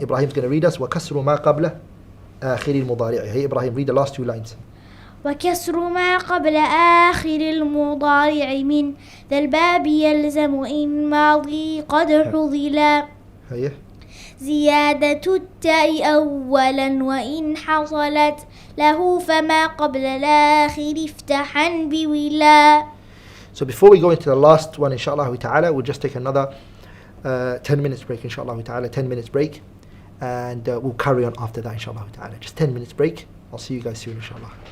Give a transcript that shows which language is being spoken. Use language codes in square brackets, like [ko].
[en] Ibrahim's going to read us [ar] وكسر ما قبله آخر المضارع. [en] Hey Ibrahim, read the last two lines. [ar] وكسر ما قبل آخر المضارع من ذا الباب يلزم إن ماضي قد حضلا هيه. زيادة التاء أولا وإن حصلت له فما قبل الآخر افتحا بولا. [en] So before we go into the last one, inshallah ta'ala, we'll just take another 10 minutes break, inshallah ta'ala, 10 minutes break. And we'll carry on after that, inshallah ta'ala. Just 10 minutes break. I'll see you guys soon, inshallah.